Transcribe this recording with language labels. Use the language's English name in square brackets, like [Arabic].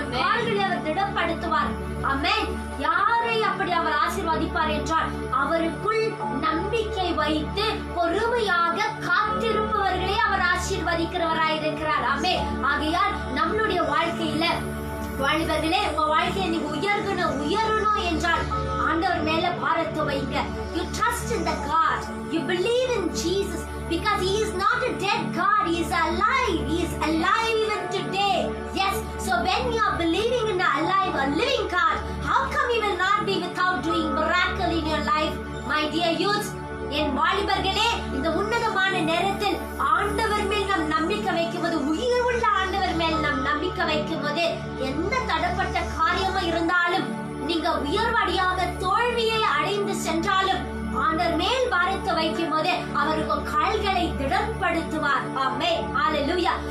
[Tamil] கால்களை அவர் திடப்படுத்துவார். ஆமென். யாரை அப்படி அவர் ஆசீர்வதிப்பார் என்றால் அவருக்குள் நம்பிக்கை வைத்து பொறுமையாக காத்திருப்பவர்களே அவர் ஆசீர்வதிக்கிறவராய் இருக்கிறார். ஆமென். ஆகையால் நம்மளுடைய வாழ்க்கையில வாலிபர்களே, உங்க வாழ்க்கையை நீங்க உயரணும் என்றால் ஆண்டவர் மேல பாரத்தை வைங்க. [English] You trust in the God. You believe in Jesus because he is not a dead God. He is alive. He is alive even today. Yes. So when you are believing in a living God, how come you will not be without doing miracle in your life? My dear youth, [Tamil] என் வாலிபர்களே, இந்த உன்னதமான நேரத்தில் ஆண்டவர் மேல் நாம் நம்பிக்கை வைக்கும்போது, உயிர் உள்ள ஆண்டவர் மேல் நாம் நம்பிக்கை வைக்கும்போது எந்த தடப்பட்ட காரியமா இருந்தாலும் நீங்க உயர்வடையாத தோல்வியை அடைந்து சென்றாலும் ஆண்டவர் மேல் பாரத்தை வைக்கும் போது அவருக்கு கால்களை திடப்படுத்துவார். ஆமென். ஹalleluya.